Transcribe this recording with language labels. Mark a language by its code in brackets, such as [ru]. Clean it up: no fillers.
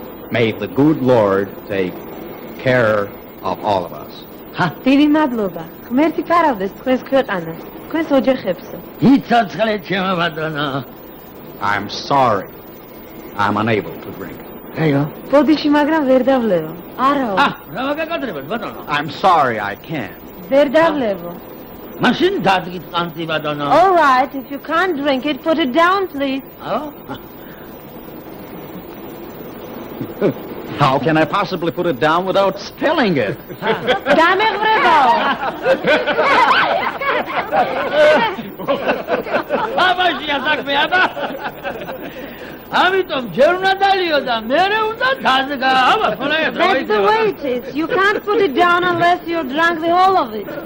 [en] May the good Lord take care of all of us. [ka] დიდი მადლობა. ღმერთი ფარავდეს თქვენს ქვეყანას, თქვენს ოჯახებსო. იცოცხლე ჩემო ბატონო. [en] I'm sorry. I'm unable to drink. [ka] რაიო? ბოდიში, მაგრამ ვერ დავლევო. არაო. რა მაგაკადრებად ბატონო? [en] I'm sorry, I can't. [ka] ვერ დავლევო. მაშინ დადგით ყანწი ბატონო. [en] All right, if you can't drink it, put it down, please. How can I possibly put it down without spilling it? [ka] დამეღვრებაო. აბაშია საქმე, აბა. ამიტომ ჯერ უნდა დალიო და მერე უნდა დადგა. აბა, ხოლმე [en] That's the way it is. You can't put it down unless you're drunk the whole of it.